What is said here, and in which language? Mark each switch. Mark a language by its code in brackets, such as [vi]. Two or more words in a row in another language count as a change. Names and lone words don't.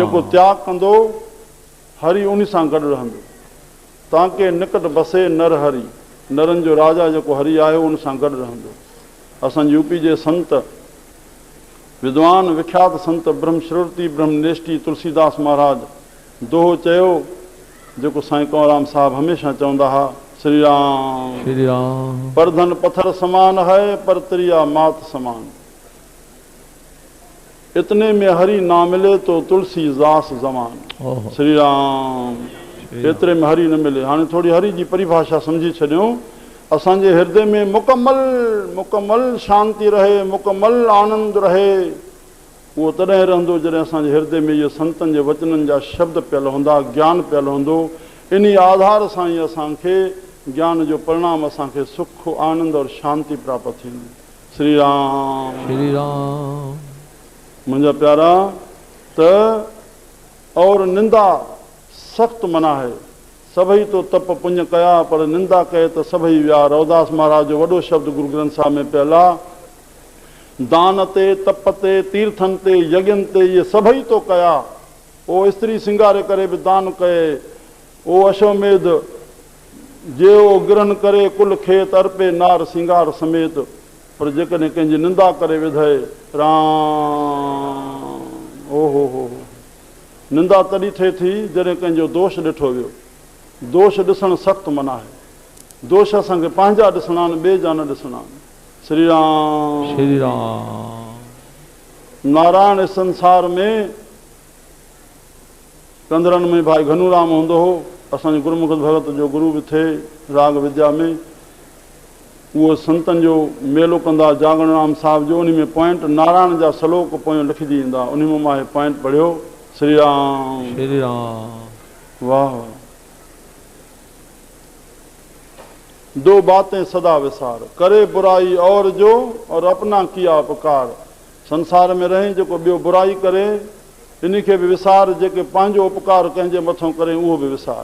[sd] जेको त्याग कंदो, हरि उन सां गॾु रहंदो। [hi] ताके निकट बसे नर हरी, [sd] नरनि जो राजा जेको हरि आहे उन सां गॾु रहंदो। असांजे यूपी जे संत विद्वान विख्यात संत ब्रह्मश्रुति ब्रह्मनेष्टि तुलसीदास महाराज दोहो चयो, जेको साईं कंवरराम साहब हमेशह चवंदा हुआ। श्री राम श्री राम। [hi] परधन पत्थर समान है, पर त्रिया मात समान। इतने में हरि ना मिले तो तुलसीदास जमान। [sd] श्री राम। एतिरे में हरि न मिले। हाणे थोरी हरि जी परिभाषा सम्झी छॾियूं। असांजे हृदय में मुकमल शांति रहे, मुकमल आनंद रहे। उहो तॾहिं रहंदो जॾहिं असांजे हृदय में इहे संतनि जे वचननि जा शब्द पियल हूंदा, ज्ञान पियल हूंदो। इन आधार सां ई असांखे ज्ञान जो परिणाम, असांखे सुख आनंद और शांति प्राप्त थींदी। श्री राम श्री राम। मुंहिंजा प्यारा, त और निंदा सख़्त मना है। सभई तो तप पुण्य कया, पर निंदा कहे त सभई विया। रवदास महाराज जो वॾो शब्द गुरु ग्रंथ साहिब में पियल आहे। दान ते, तप ते, तीर्थनि ते, यज्ञनि ते इहे सभई तो कया। ओ स्त्री सिंगारे करे बि दान कये, ओ अश्वमेध जे ओ गिरहन करे, कुल खेत अर्पे नार सिंगार समेत। पर जेकॾहिं कंहिंजी निंदा करे विधे, राम ओ हो निंदा तॾहिं थिए थी जॾहिं कंहिंजो दोष ॾिठो वियो। दोष ॾिसणु सख़्तु मना आहे। दोष असांखे पंहिंजा ॾिसणा आहिनि, ॿिए जा न ॾिसणा आहिनि। श्री राम श्री राम। नारायण संसार में कंदरनि में भाई घनूराम हूंदो हो, असांजे गुरुमुख भगत जो गुरु बि थिए राग विद्या में। उहो संतनि जो मेलो कंदा, जागण राम साहिब जो। उन में पॉइंट नारायण जा श्लोक पोयों लिखजी ईंदा, उन में मां पॉइंट पढ़ियो। श्री राम श्री राम। वाह। [hi] दो बातें सदा विसार, करे बुराई और जो और अपना किया उपकार। [sd] संसार में रही जेको ॿियो बुराई करे इन खे बि विसार, जेके पंहिंजो उपकार कंहिंजे मथां करे उहो बि विसार।